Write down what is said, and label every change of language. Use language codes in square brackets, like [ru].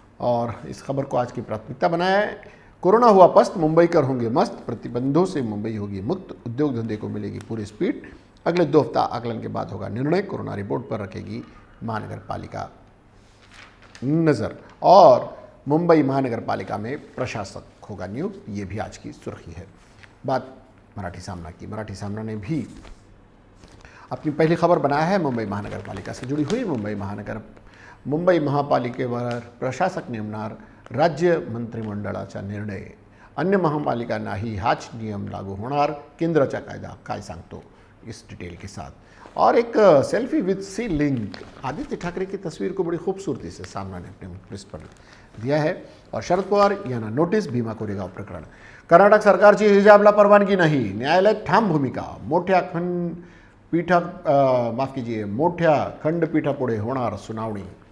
[hi] और इस खबर को आज की प्राथमिकता बनाया है। कोरोना हुआ पस्त, मुंबई कर होंगे मस्त, प्रतिबंधों से मुंबई होगी मुक्त, उद्योग धंधे को मिलेगी पूरी स्पीड, अगले 2 हफ्ता आकलन के बाद होगा निर्णय, कोरोना रिपोर्ट पर रखेगी महानगर पालिका नज़र। और मुंबई महानगर पालिका में प्रशासक होगा नियुक्त, ये भी आज की सुर्खी है। बात मराठी सामना की, मराठी सामना ने भी अपनी पहली खबर बनाया है मुंबई महानगर पालिका से जुड़ी हुई। [mr] मुंबई महापालिकेवर प्रशासक नेमणार, राज्य मंत्रिमंडळाचा निर्णय, अन्य महापालिकांनाही हाच नियम लागू होणार, केंद्राचा कायदा काय सांगतो, [hi] इस डिटेल के साथ। और एक selfie with C link, Aditya Thackeray की तस्वीर को बड़ी खूबसूरती से सामना ने अपने पृष्ठ पर दिया है। [mr] और शरद पवार यांना नोटीस, भीमा कोरेगाव प्रकरण, कर्नाटक सरकारची हिजाबला परवानगी नाही, न्यायालय ठाम भूमिका, मोठ्या खंडपीठापुढे होणार सुनावणी।